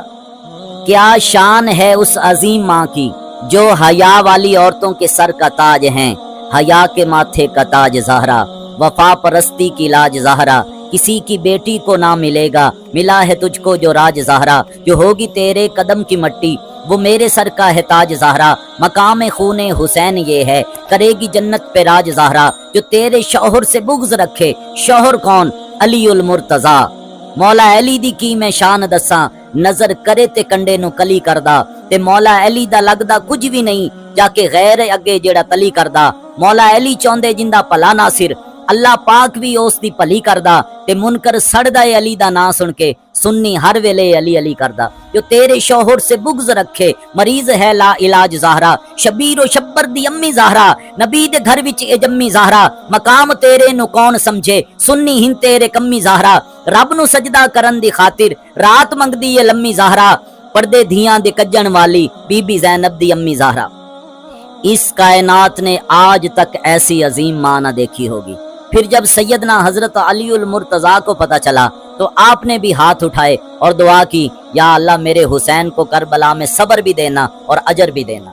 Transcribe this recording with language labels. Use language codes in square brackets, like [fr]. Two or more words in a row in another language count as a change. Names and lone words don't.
[ur] کیا شان ہے اس عظیم ماں کی جو حیا والی عورتوں کے سر کا تاج ہیں، حیا کے ماتھے کا تاج زہرا، وفا پرستی کی لاج زہرا، کسی کی بیٹی کو نہ ملے گا، ملا ہے تجھ کو جو راج زہرا، جو ہوگی تیرے قدم کی مٹی وہ میرے سر کا ہے تاج زہرا، مقام خون حسین یہ ہے، کرے گی جنت پہ راج زہرا، جو تیرے شوہر سے بغض رکھے، شوہر کون؟ [pa] علی المرتضیٰ۔ مولا علی دی کی میں شان دساں، نظر کرے تے کنڈے نو کلی کردا، تے مولا علی دا لگدا کچھ بھی نہیں جا کے غیر اگے جیڑا تلی کردا، مولا علی چوندے جندا پلا ناصر، اللہ پاک بھی اس دی پلی کردا، تے منکر سڑدا اے علی دا نا سن کے، سنی ہر ویلے علی علی کردا، [ur] جو تیرے شوہر سے بغض رکھے، مریض ہے لا علاج زہرا، [pa] شبیر و شبر دی امی زہرا، نبی دے گھر وچ اے جمی زہرا، مقام تیرے نو کون سمجھے، سنی ہن تیرے کمی زہرا، رب نو سجدہ کرن دی خاطر رات منگدی اے لمی زہرا، پردے دھیاں دے کجن والی بی بی زینب دی امی زہرا۔ [ur] اس کائنات نے آج تک ایسی عظیم ماں نہ دیکھی ہوگی، پھر جب سیدنا حضرت علی المرتضیٰ کو پتہ چلا تو آپ نے بھی ہاتھ اٹھائے اور دعا کی، یا اللہ میرے حسین کو کربلا میں صبر بھی دینا اور اجر بھی دینا۔